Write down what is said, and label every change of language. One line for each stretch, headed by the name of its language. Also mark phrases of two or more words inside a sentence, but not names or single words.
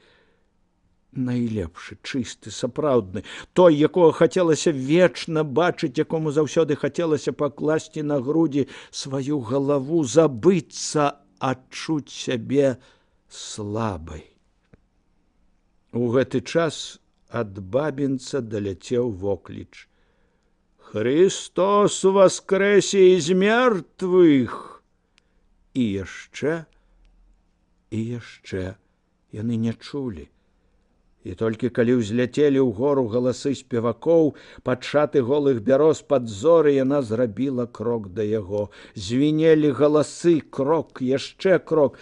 Belarusian: Найлепшы, чысты, сапраўдны, той, якога хацелася вечна бачыць, якому заўсёды хацелася пакласці на грудзі сваю галаву, забыцца, адчуць сябе слабай. У гэты час ад бабінца даляцеў вокліч:
Russian: «Христос воскресе из мертвых!»
Belarusian: І яшчэ, і яшчэ. Яны не чулі. І толькі калі ўзляцелі ўгору галасы спевакоў, пад шаты голых бяроз пад зоры, яна зрабіла крок да яго. Звінелі галасы, крок, яшчэ крок.